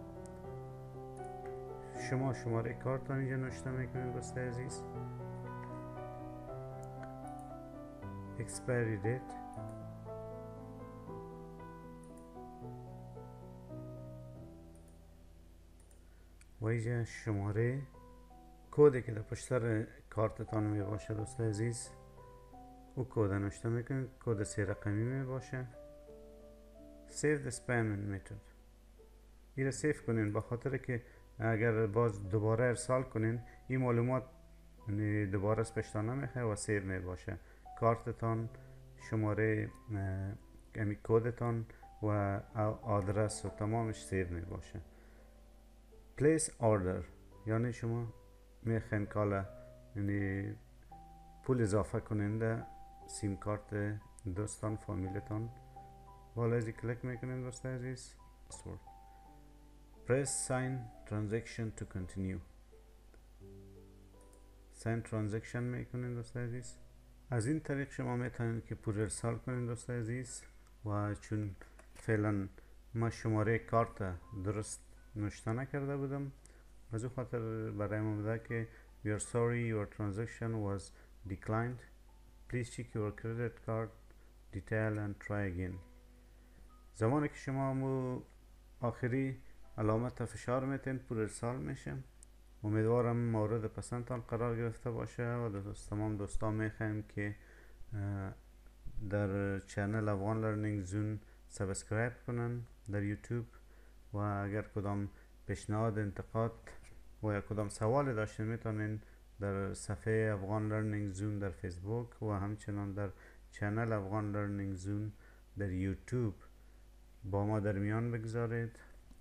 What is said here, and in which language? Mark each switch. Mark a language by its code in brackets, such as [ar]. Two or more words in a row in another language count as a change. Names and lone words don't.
[fa] شما شماره کارت اینجا نوشته میکنید دوست عزیز، [en] expiry date [fa] و اینجا شماره کدی که در پشت سر کارتتان می باشه دوست عزیز، او کد نوشته میکنید، کد 3 رقمی می باشه. [en] save the payment method، [fa] این را سیف کنین، بخاطر که اگر باز دوباره ارسال کنین این معلومات دوباره از پشتان نمیخواه و سیو می باشه. کارتتان، شماره امی کودتان و آدرس و تمامش سیو می باشه. [en] place order [fa] یعنی شما میخواین کالا یعنی پول اضافه کنین در سیم کارت دوستان فامیلتان، بالا ازی کلیک میکنین دوست عزیز. [en] password press sign transaction to continue، sign transaction [fa] میکنین دوست عزیز. از این طریق شما میتونید که پول ارسال کنین دوست عزیز. و چون فعلا ما شماره کارت درست نوشته نکرده بودم، از او خاطر برای ما بوده که [en] we are sorry your transaction was declined, please check your credit card detail and try again. [fa] زمانی که شما مو آخری علامت فشار میتین پول ارسال میشه. امیدوارم مورد پسندتان قرار گرفته باشه و تمام دوستان میخوایم که در چنل افغان لرنینگ زون سابسکرایب کنن در یوتیوب و اگر کدام پیشنهاد، انتقاد و یا کدام سوال داشتین میتونین در صفحه افغان لرنینگ زون در فیسبوک و همچنان در چنل افغان لرنینگ زون در یوتیوب با ما در میان بگذارید.